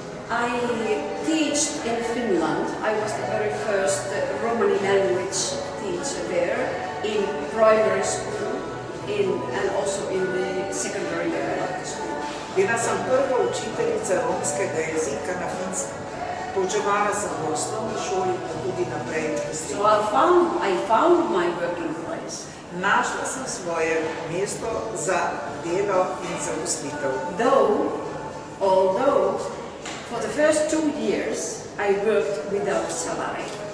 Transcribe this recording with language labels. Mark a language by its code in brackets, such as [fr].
[en] I taught in Finland. I was the very first Romani language teacher there in primary school and also in the secondary level of the school. [sl] Bila sem prva učiteljica romskega jezika na Finskem. Poučevala sem v osnovni šoli, pa tudi naprej. [en] So I found my working place. [sl] Našla sem svoje mesto za delo in zaposlitev. [en] Although for the first 2 years I worked without salary.